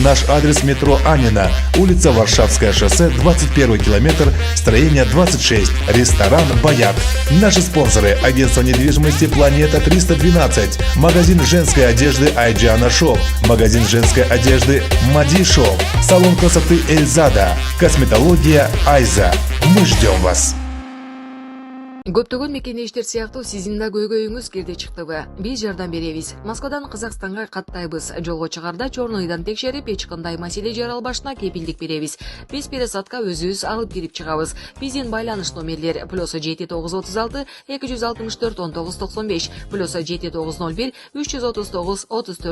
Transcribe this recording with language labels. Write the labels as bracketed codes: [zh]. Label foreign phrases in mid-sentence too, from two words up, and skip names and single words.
[ru] Наш адрес: метро Анина, улица Варшавское шоссе, 21 километр, строение 26, ресторан «Баят». Наши спонсоры: агентство недвижимости «Планета 312», магазин женской одежды «Айджана Шоп», магазин женской одежды «Мади Шоп», салон красоты «Эльзада», косметология «Айза». Мы ждем вас! [ky] Көптөгөн мекендештер сыяктуу сиздин да көйгөйүңүз кирди чыктыбы? Биз жардам беребиз. Москвадан Казакстанга каттайбыз. Жолго чыгарда чорнойдан текшерип, эч кандай маселе жаралбашына кепилдик беребиз. Биз пересадка өзүбүз алып кирип чыгабыз. Биздин байланыш номерлер +7936 264 1995, +7901 339 34 35.